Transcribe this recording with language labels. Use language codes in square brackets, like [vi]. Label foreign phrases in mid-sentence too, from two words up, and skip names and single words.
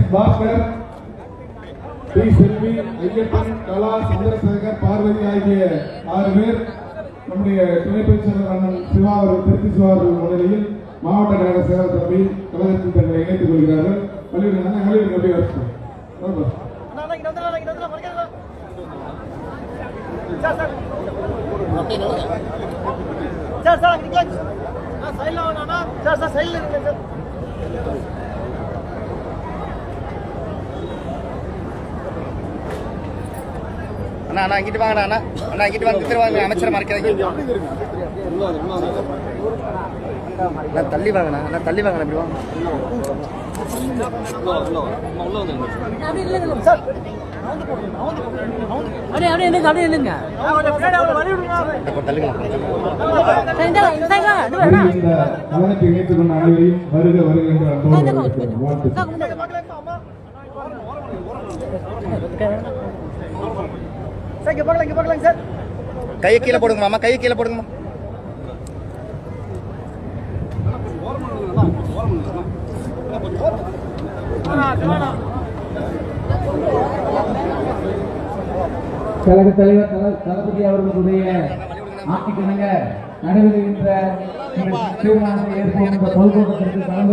[ta] பாஸ்கர், டி செல்வி, ஐயப்பன், கலா, சந்திரசேகர், பார்வதி ஆகிய 6 பேர் நம்முடைய துணை பொதுச்செயலாளர் அண்ணன் சிவா அவர்கள், திருச்சி சிவா அவர்கள் முன்னிலையில் மாவட்ட கழக செயலர் தலைமையில் கழகத்தில் தங்களை இணைத்துக் கொள்கிறார்கள். பள்ளியில் எப்படி வருஷம் [hi] Sir, sir, निकल. हाँ, साइड लाओ ना ना. Sir, sir, साइड ले निकल sir. [ta] அண்ணா அண்ணா இங்கிட்டு வாங்கண்ணா அண்ணா அண்ணா இங்கிட்டு வந்து திருவாங்க அமைச்சரை மறைக்காதீங்க. அண்ணா தள்ளி வாங்கண்ணா அண்ணா தள்ளி வாங்கண்ணா இப்படி வாங்க. Sir. அப்படியே நில்லுங்க அப்படியே நில்லுங்க இந்த கழகத்தை இணைத்துக் கொண்ட அனைவரையும் வருக வருக என்று அன்போடு வாழ்த்து. [hi] Sir, के बगल sir. [ta] கையை கீழே போடுங்க மாமா, கையை கீழே போடுங்கம்மா. கழக தலைவர் தளபதி அவர்களுடைய ஆட்சிக்கிணங்க நடைபெறுகின்ற தீர்மானத்தை ஏற்போம் என்ற பொதுக்கூட்டத்திற்கு கலந்து